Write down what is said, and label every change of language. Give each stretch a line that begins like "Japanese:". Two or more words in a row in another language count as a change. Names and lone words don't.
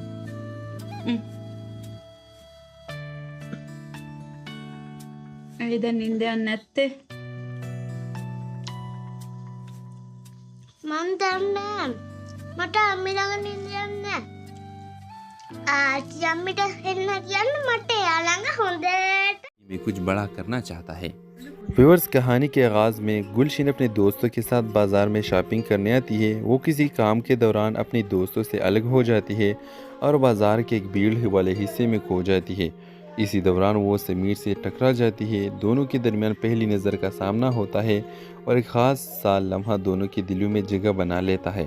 Sinhala: ඇයි දැන් නිින්ද යන්නේ නැත්තේ? මම දන්නේ මට අම්මි ළඟ නිින්ද යන්නේ නෑ. ආච්චි අම්මිට එන්න කියන්න මට එයා ළඟ හොඳට
Hindi: में कुछ बड़ा करना चाहता है। व्यूअर्स, कहानी के आगाज़ में गुलशन अपने दोस्तों के साथ बाज़ार में शॉपिंग करने आती है। वो किसी काम के दौरान अपने दोस्तों से अलग हो जाती है और बाज़ार के एक भीड़ वाले हिस्से में खो जाती है। इसी दौरान वो समीर से टकरा जाती है। दोनों के दरमियान पहली नज़र का सामना होता है और एक ख़ास सा लम्हा दोनों के दिलों में जगह बना लेता है।